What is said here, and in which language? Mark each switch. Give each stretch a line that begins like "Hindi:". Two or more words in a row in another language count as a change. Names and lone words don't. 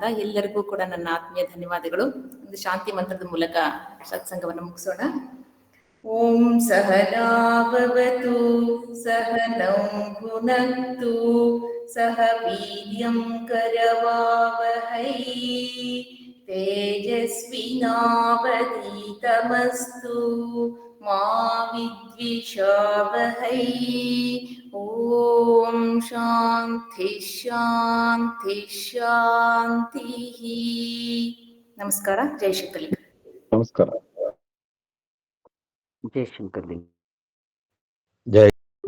Kannada: ಎಲ್ಲರಿಗೂ ಕೂಡ ನನ್ನ ಆತ್ಮೀಯ ಧನ್ಯವಾದಗಳು. ಒಂದು ಶಾಂತಿ ಮಂತ್ರದ ಮೂಲಕ ಸತ್ಸಂಗವನ್ನು ಮುಗಿಸೋಣ.
Sanskrit: ಓಂ ಸಹನಾಭವತು ಸಹನೌ ಭುನಕ್ತು ಸಹ ವೀರ್ಯಂ ಕರವಾವಹೈ तेजस्विनावधीतमस्तु मा विद्विषावहै। ॐ शान्ति शान्ति शान्तिः।
Kannada: ನಮಸ್ಕಾರ. ಜೈ ಶ್ರೀಕಲಿ. ನಮಸ್ಕಾರ. ಜೈ ಶಂಕರ್. ಜೈ